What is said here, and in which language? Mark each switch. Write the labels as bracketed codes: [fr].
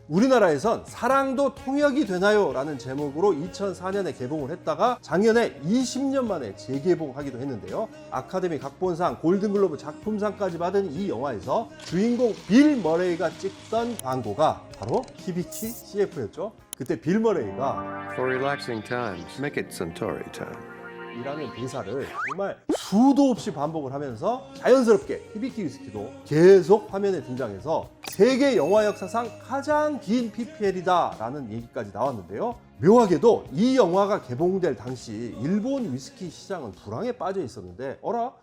[ko] 우리나라에선 사랑도 통역이 되나요? 라는 제목으로 2004년에 개봉을 했다가 작년에 20년 만에 재개봉하기도 했는데요. 아카데미 각본상, 골든글로브 작품상까지 받은 이 영화에서 주인공 빌 머레이가 찍던 광고가 바로 히비키 CF였죠. 그때 빌 머레이가 [en] For relaxing times, make it Suntory time. [ko] 이라는 대사를 정말 수도 없이 반복을 하면서 자연스럽게 히비키 위스키도 계속 화면에 등장해서 세계 영화 역사상 가장 긴 PPL이다 라는 얘기까지 나왔는데요. 묘하게도 이 영화가 개봉될 당시 일본 위스키 시장은 불황에 빠져 있었는데 어라?